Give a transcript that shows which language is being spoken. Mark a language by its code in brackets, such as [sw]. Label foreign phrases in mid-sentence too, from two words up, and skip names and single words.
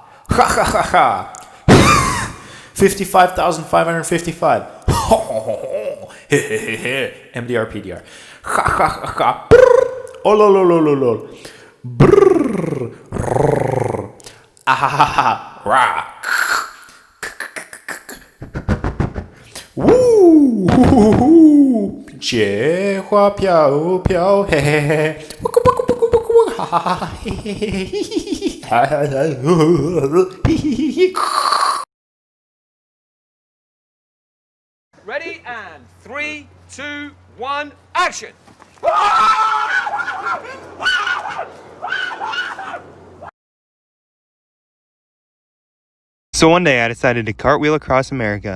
[zh] Ha ha ha ha. 55,555. MDR PDR. Ha ha ha ha. Oh lol lol lol lol. Brrr. Ah ha ha ha. Ra. Woo. 雪花飘飘，嘿嘿嘿。哈哈哈哈嘿嘿嘿嘿嘿。 [en] Ready and 3, 2, 1, action! So one day I decided to cartwheel across America.